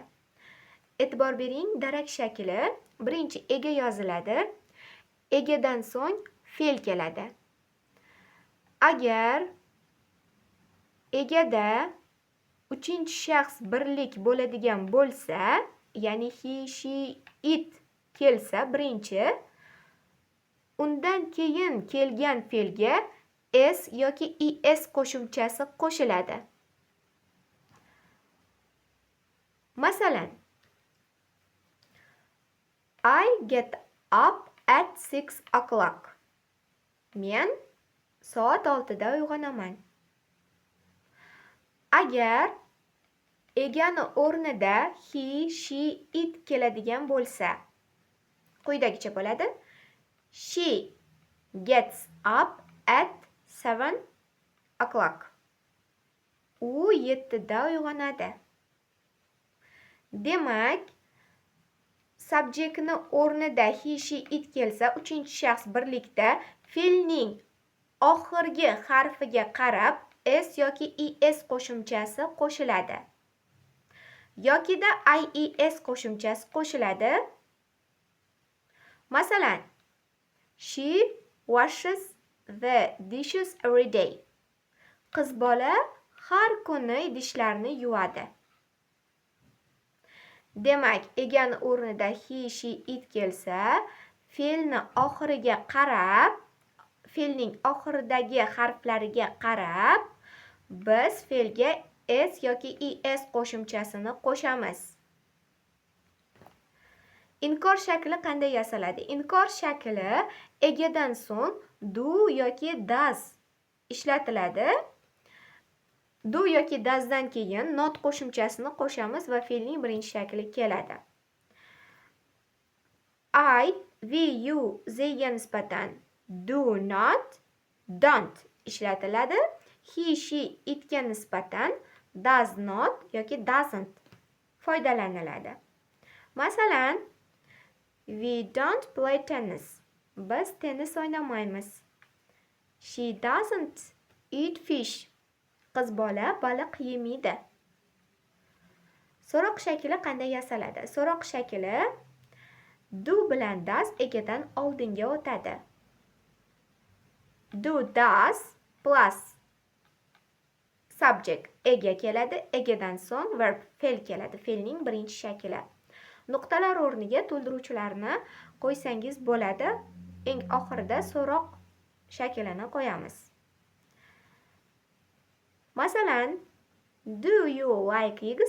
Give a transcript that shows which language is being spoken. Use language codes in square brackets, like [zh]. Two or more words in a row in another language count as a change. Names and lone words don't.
[uz] E'tibor bering, darak shakli birinchi ega yoziladi. Egadan so'ng fe'l keladi. Agar egada uchinchi shaxs birlik bo'ladigan bo'lsa, ya'ni [en] he, she, it [uz] kelsa birinchi, undan keyin kelgan fe'lga s yoki es qo'shimchasi qo'shiladi. Masalan, [en] I get up at 6 o'clock. [uz] Men soat 6da uyg'onaman. Agar egani o'rnida [en] he, she, it [uz] keladigan bo'lsa, quyidagicha bo'ladi. [en] She gets up at 7 o'clock. [uz] U 7da uyg'onadi. Demak, subjektni o'rnida [en] he, she, it [uz] kelsa, uchinchi shaxs birlikda fe'lning oxirgi harfiga qarab s yoki es qo'shimchasi qo'shiladi. Yokida ies qo'shimchasi qo'shiladi. Masalan, [en] she washes the dishes every day. [uz] Qiz bola har kuni idishlarni yuvadi. Demak, egani o'rnida [en] he, she, it [uz] kelsa, fe'lni oxiriga qarab, fe'lning oxiridagi harflariga qarab biz fe'lga s yoki es qo'shimchasini qo'shamiz. Inkor shakli qanday yasaladi? Inkor shakli egadan so'ng do yoki does ishlatiladi. Do yoki doesdan keyin not qo'shimchasini qo'shamiz va fe'lning birinchi shakli keladi. [en] I, we, you, [uz] theyga nisbatan [en] do not, don't [uz] ishlatiladi. [en] He, she, [uz] itga nisbatan [en] does not [uz] yoki doesn't foydalaniladi. Masalan, [en] we don't play tennis. [uz] Biz tennis o'ynamaymiz. [en] She doesn't eat fish. [uz] Qiz bola baliq yemaydi. So'roq shakli qanday yasaladi? So'roq shakli Do bilan does egadan oldinga o'tadi. [en] Do, does plus subject [uz] ega keladi. Egadan so'ng verb fe'l keladi. Fe'lning birinchi shakli. Nuqtalar o'rniga to'ldiruvchilarni qo'ysangiz bo'ladi. Eng oxirida so'roq shaklini qo'yamiz. Masalan, [en] do you like eggs?